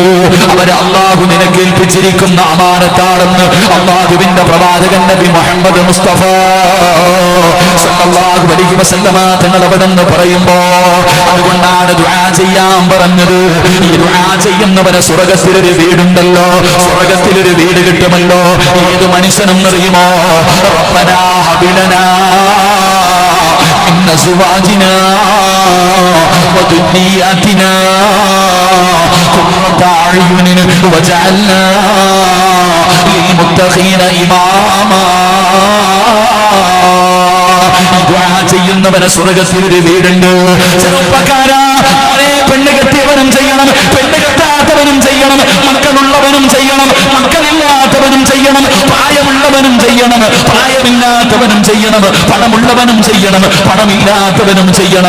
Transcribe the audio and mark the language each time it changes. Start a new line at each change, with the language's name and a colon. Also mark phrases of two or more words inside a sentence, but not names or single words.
Malayalam: അവരെ അല്ലാഹു നിനക്ക് ഏൽപ്പിച്ചിരിക്കുന്ന അമാനത്താണെന്ന് അല്ലാഹുവിന്റെ പ്രവാചകൻ നബി മുഹമ്മദ് മുസ്തഫ
Arabic: صلى الله عليه وسلم
Malayalam: തങ്ങൾ അവിടെ നിന്ന് പറയുമ്പോ, അതുകൊണ്ടാണ് ദുആ ചെയ്യാൻ പറഞ്ഞത്. ഈ ദുആ ചെയ്യുന്നവരെ സ്വർഗ്ഗത്തിലൊരു വീടുണ്ടല്ലോ, സ്വർഗ്ഗത്തിലൊരു വീട് കിട്ടുമല്ലോ. ഏത് മനുഷ്യനെന്നറിയുമോ?
Arabic: ربنا هب لنا من أزواجنا وذرياتنا قرة أعين واجعلنا للمتقين إماما.
Malayalam: ദുആ ചെയ്യുന്നവന് സ്വർഗ്ഗത്തിലൊരു വീടുണ്ട്. ചെറുപ്പക്കാരാ, പെണ്ണ് കെട്ടിയവനും ചെയ്യണം, പെണ്ണ് കെട്ടാത്തവനും ചെയ്യണം, മക്കളുള്ളവനും ചെയ്യണം, മക്കളില്ലാത്തവനും ചെയ്യണം, പ്രായമുള്ളവനും ചെയ്യണം, പ്രായമില്ലാത്തവനും ചെയ്യണം, പണമുള്ളവനും ചെയ്യണം, പണമില്ലാത്തവനും ചെയ്യണം.